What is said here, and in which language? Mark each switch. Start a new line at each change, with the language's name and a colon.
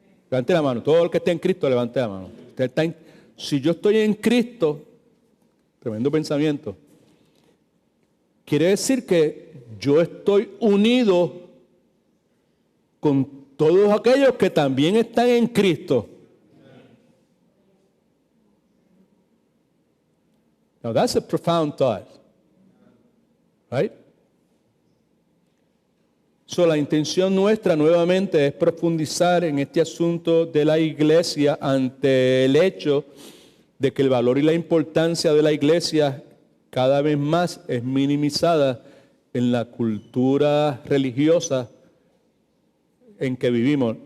Spanish: Levante la mano, todo el que esté en Cristo, levante la mano. Si yo estoy en Cristo, tremendo pensamiento, quiere decir que yo estoy unido con todos aquellos que también están en Cristo.
English: Now that's a profound thought, right?
Spanish: So, la intención nuestra nuevamente es profundizar en este asunto de la iglesia ante el hecho de que el valor y la importancia de la iglesia cada vez más es minimizada en la cultura religiosa en que vivimos.